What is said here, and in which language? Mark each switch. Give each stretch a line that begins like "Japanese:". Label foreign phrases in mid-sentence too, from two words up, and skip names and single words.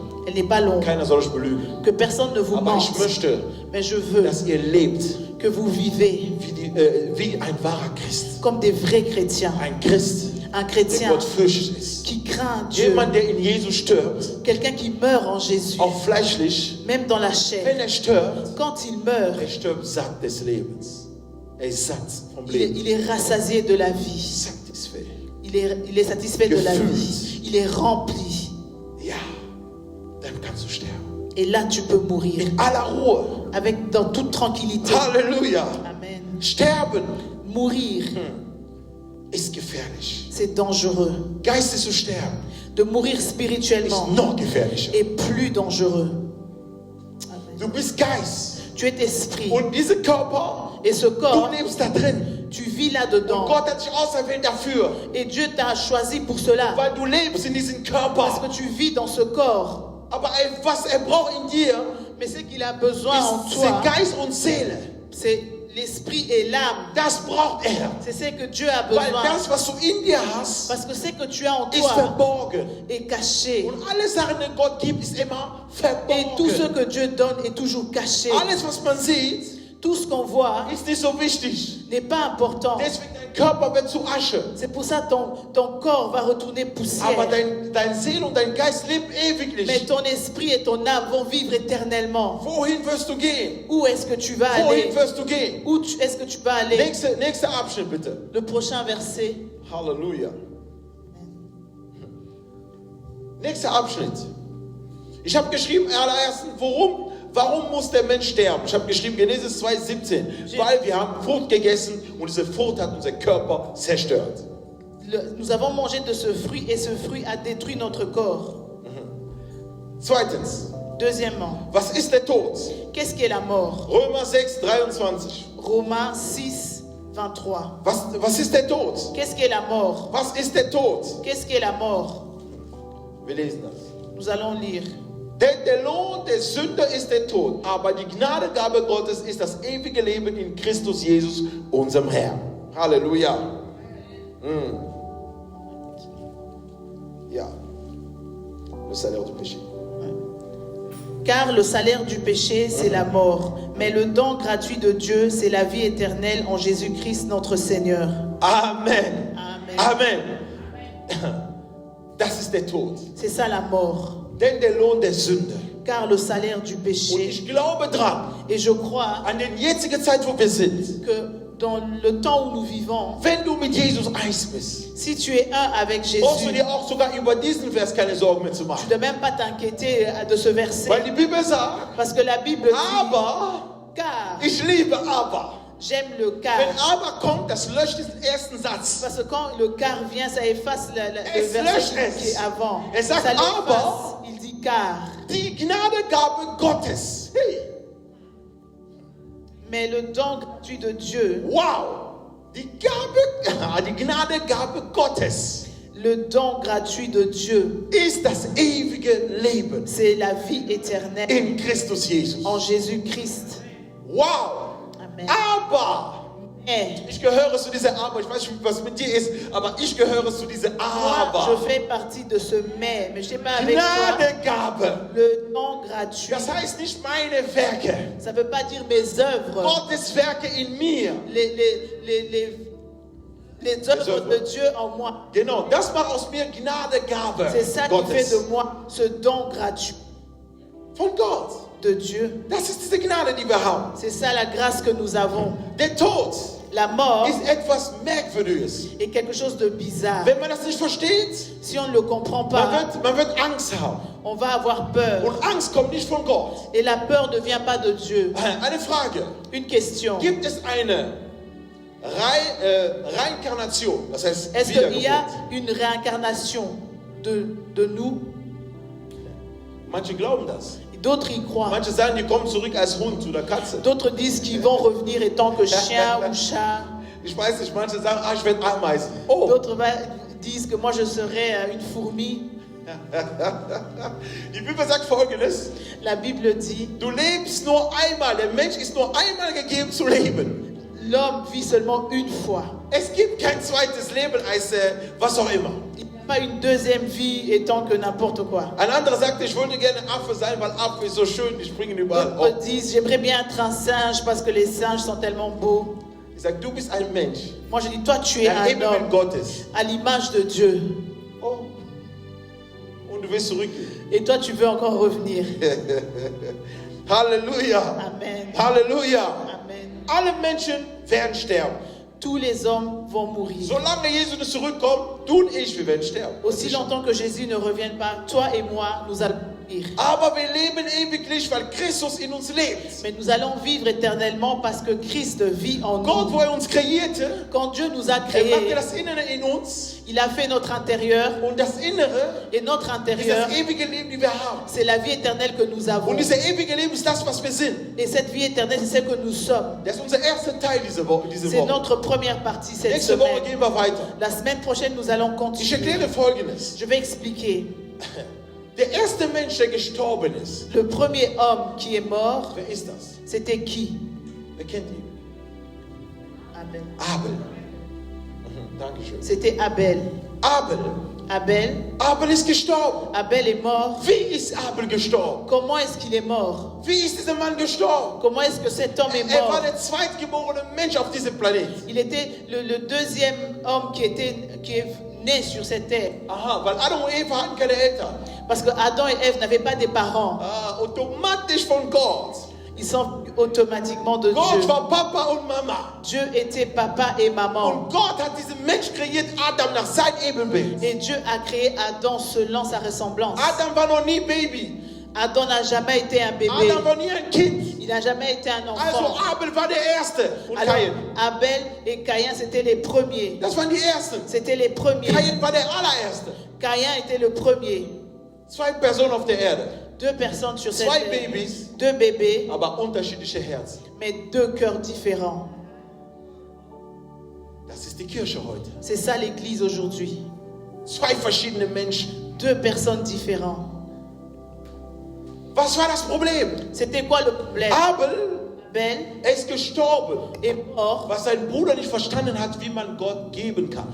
French: elle n'est pas longue.
German: Keiner soll euch belügen.
French: Que personne ne vous
German: Aber ich
French: mente,
German: möchte,
French: mais je veux
German: dass ihr lebt
French: que vous vivez
German: wie ein wahrer Christ.
French: comme des vrais chrétiens.
German: Ein Christ,
French: Un
German: der
French: chrétien
German: gottfürchtig ist.
French: qui craint Dieu.
German: Jemand, der in Jesus stirbt,
French: Quelqu'un qui meurt en Jésus,
German: auch fleischlich,
French: même dans la
German: wenn
French: chair.
German: stirbt,
French: Quand il meurt,
German: stirbt satt des Lebens. Er ist satt vom
French: il
German: Leben.
French: est rassasié de la vie.
English: Satisfied.
French: Il est satisfait de la
German: Gefüllt.
French: vie. Il est rempli.
German: Ja, dann kannst du sterben.
French: Et là, tu peux mourir.
German: In aller Ruhe.
French: Dans toute tranquillité.
German: Halleluja.
French: Amen.
German: Sterben
French: Mourir,
German: ist gefährlich.
French: c'est dangereux.
German: Geistig zu sterben
French: De mourir
German: ist
French: spirituellement
German: noch gefährlicher.
French: est plus dangereux. Amen.
German: Du bist Geist.
French: Tu es esprit.
German: Und dieser Körper,
French: Et ce
German: du
French: corps,
German: lebst da drin.
French: tu vis
German: Und
French: là-dedans.
German: Gott hat dich auserwählt dafür,
French: Et Dieu t'a choisi pour cela.
German: weil du lebst in diesem
French: Parce
German: Körper.
French: que tu vis dans ce corps.
German: Aber was braucht in dir,
French: Mais ce qu'il a besoin en
German: ist
French: toi,
German: Geist und Seele.
French: c'est l'esprit et l'âme.
German: Das braucht er.
French: C'est ce que Dieu a
German: Weil
French: besoin.
German: das, was du in dir hast,
French: Parce que ce que tu as en
German: ist
French: toi
German: verborgen.
French: est caché.
German: Und alle Sachen, die Gott gibt, ist immer
French: Et tout ce
German: verborgen.
French: que Dieu donne est toujours caché.
German: Alles, was man sieht,
French: Tout ce qu'on voit
German: ist nicht so wichtig.
French: n'est pas important.
German: Deswegen dein Körper wird zu Asche.
French: C'est pour ça que ton corps va retourner poussière.
German: Aber dein Seele und dein Geist leben
French: Mais
German: ewiglich.
French: ton esprit et ton âme vont vivre éternellement.
German: Wohin wirst du gehen?
French: Où est-ce que tu vas
German: Wohin
French: aller?
German: wirst du gehen?
French: Où est-ce que tu vas aller?
German: Nächster Abschnitt bitte.
French: Le prochain verset.
German: Halleluja. Nächster Abschnitt. Ich habe geschrieben, allererstens, warum muss der Mensch sterben? Ich habe geschrieben, Genesis 2,17, weil wir haben Frucht gegessen und diese Frucht hat unser Körper zerstört.
French: Nous avons mangé de ce fruit et ce fruit a détruit notre corps.
German: Zweitens,
French: Deuxièmement,
German: was ist der Tod?
French: qu'est-ce qu'est la mort?
German: Römer 6, 23.
French: Romains 6, 23.
German: Was ist der Tod?
French: Qu'est-ce qu'est la mort?
German: Was ist der Tod?
French: Qu'est-ce qu'est la mort?
German: Wir lesen das.
French: Nous allons lire.
German: Denn der Lohn der Sünder ist der Tod, aber die Gnadegabe Gottes ist das ewige Leben in Christus Jesus, unserem Herrn. Halleluja. Ja.
French: Le salaire du péché. Car le salaire du péché, c'est la mort. Mais le don gratuit de Dieu, c'est la vie éternelle en Jésus-Christ notre Seigneur. Amen. Amen.
German: Amen. Das ist der Tod.
French: C'est ça la mort.
German: Denn der Lohn der Sünde.
French: Car le salaire du
German: Und
French: péché,
German: ich glaube dran,
French: et je crois
German: an den jetzigen Zeit, wo wir sind,
French: que dans le temps où nous vivons,
German: wenn du mit Jesus eins bist,
French: si tu es un avec
German: brauchst du
French: Jésus,
German: dir auch sogar über diesen Vers keine Sorgen mehr zu
French: tu
German: machen.
French: ne dois même pas t'inquiéter de ce verset.
German: Weil die Bibel sagt,
French: Parce que la Bible dit,
German: aber,
French: car,
German: ich liebe aber.
French: j'aime le
German: Wenn
French: car.
German: aber kommt, das löscht den ersten Satz.
French: Parce que quand le car vient, ça efface le
German: Es löscht
French: verset
German: es.
French: qui est avant.
German: Er sagt,
French: Ça l'efface.
German: aber,
French: Il dit car.
German: die Gnadegabe Gottes. Hey,
French: Mais le don gratuit de Dieu,
German: wow. Die Gnadegabe Gottes
French: le don gratuit de Dieu,
German: ist das ewige Leben
French: c'est la vie éternelle
German: in Christus Jesus.
French: en Jésus-Christ.
German: Wow.
French: Amen.
German: Aber,
French: Mais
German: ich gehöre zu dieser Aber. Ich weiß nicht, was mit dir ist, aber ich gehöre zu dieser
French: moi,
German: Aber.
French: je fais partie de ce mais je ne sais pas avec toi.
German: Gnadegabe.
French: Le don gratuit,
German: Das heißt nicht meine Werke.
French: ça ne veut pas dire mes œuvres,
German: Gottes Werke in mir.
French: les œuvres de Dieu en moi.
German: Genau, das macht aus mir Gnadegabe
French: C'est ça qui fait
German: Gottes.
French: de moi ce don gratuit
German: Von Gott.
French: de Dieu.
German: Das ist diese Gnade, die wir haben.
French: C'est ça la grâce que nous avons.
German: Der Tod
French: La mort
German: ist etwas Merkwürdiges.
French: est quelque chose de bizarre.
German: Wenn man das nicht versteht,
French: Si on ne le comprend pas,
German: man wird Angst haben.
French: on va avoir peur.
German: Und Angst kommt nicht von Gott.
French: Et la peur ne vient pas de Dieu.
German: Eine Frage.
French: Une question.
German: Gibt es eine Reinkarnation? Das heißt,
French: Est-ce qu'il y a
German: Wiedergeburt?
French: une réincarnation de nous?
German: Manche glauben das.
French: D'autres y croient.
German: Manche sagen, die kommen zurück als Hund oder Katze.
French: D'autres disent qu'ils vont revenir étant que chien ou chat.
German: Ich weiß nicht, manche sagen, ich werde Ameisen. Oh,
French: D'autres disent que moi je serai une fourmi.
German: die Bibel sagt Folgendes.
French: La Bible dit,
German: Du lebst nur einmal. Der Mensch ist nur einmal gegeben zu leben.
French: l'homme vit seulement une fois.
German: Es gibt kein zweites Leben als was auch immer.
French: Il n'y a pas une deuxième vie étant que n'importe quoi.
German: Ein anderer sagte, ich wollte gerne Affe sein, weil Affe ist so schön, die springen überall.
French: D'autres Oh. disent, j'aimerais bien être un singe parce que les singes sont tellement beaux.
German: Ich sage, du bist ein Mensch.
French: Moi je dis, toi tu es
German: Ein
French: un
German: Ebenbild
French: homme
German: Gottes.
French: à l'image de Dieu. Oh.
German: Und du willst zurückgehen.
French: Et toi tu veux encore revenir.
German: Halleluja.
French: Amen.
German: Halleluja.
French: Amen.
German: Alle Menschen werden sterben.
French: Tous les hommes vont mourir.
German: Solange Jesus nicht zurückkommt, du und ich, wir werden sterben.
French: Aussi longtemps que Jésus ne revienne pas, toi et moi, nous allons mourir.
German: Aber wir leben ewiglich, weil Christus in uns lebt.
French: Mais nous allons vivre éternellement parce que Christ vit en
German: Gott,
French: nous.
German: wo uns kreierte,
French: Quand Dieu nous a
German: machte
French: créés,
German: das Innere in uns.
French: il a fait notre intérieur.
German: Und das Innere
French: Et notre
German: ist
French: intérieur,
German: das ewige Leben, die wir haben.
French: c'est la vie éternelle que nous avons.
German: Und dieses ewige Leben ist das, was wir sind.
French: Et cette vie éternelle, c'est ce que nous sommes.
German: Das ist unser erster Teil diese Woche.
French: C'est notre première partie cette
German: Nächste Woche
French: semaine.
German: gehen wir weiter.
French: La semaine prochaine, nous allons
German: Ich
French: continuer.
German: erkläre Folgendes.
French: Je vais expliquer.
German: Der erste Mensch, der gestorben ist,
French: Le premier homme qui est mort,
German: wer ist das?
French: c'était qui?
German: Wer kennt ihn? Abel. Abel. Dankeschön.
French: C'était Abel.
German: Abel. Abel ist gestorben.
French: Abel est mort.
German: Wie ist Abel gestorben?
French: Comment est-ce qu'il est mort?
German: Wie ist dieser Mann gestorben?
French: Comment est-ce que cet homme est
German: Er war
French: mort?
German: der zweitgeborene Mensch auf diesem Planeten.
French: Il était le deuxième homme qui est né sur cette terre.
German: Aha, weil Adam und Eva hatten keine Eltern.
French: Parce que Adam et Ève n'avaient pas des parents.
German: Automatisch von Gott.
French: Ils sont automatiquement de
German: Gott
French: Dieu.
German: war Papa und Mama.
French: Dieu était papa et maman.
German: Und Gott hat diesen Mensch kreiert, Adam, nach seinem Ebenbild.
French: Et Dieu a créé Adam selon sa ressemblance.
German: Adam war noch nie Baby.
French: Adam n'a jamais été un bébé.
German: Adam war nie ein Kind.
French: Il n'a jamais été un
German: Also
French: enfant.
German: Abel war der Erste und
French: Alors,
German: Kain.
French: Abel et Caïn, c'était les premiers.
German: Das waren die Ersten.
French: C'était les premiers.
German: Kain war der allererste.
French: Caïn était le premier.
German: 2 Personen auf der Erde.
French: 2 personnes sur cette
German: 2
French: terre.
German: Babys,
French: 2 bébés,
German: aber unterschiedliche Herzen.
French: mais 2 cœurs différents.
German: Das ist die Kirche heute.
French: C'est ça l'église aujourd'hui.
German: 2 verschiedene Menschen.
French: 2 personnes différentes.
German: Was war das Problem?
French: C'était quoi le problème?
German: Abel
French: Abel
German: ist gestorben,
French: est mort
German: was sein Bruder nicht verstanden hat, wie man Gott geben kann.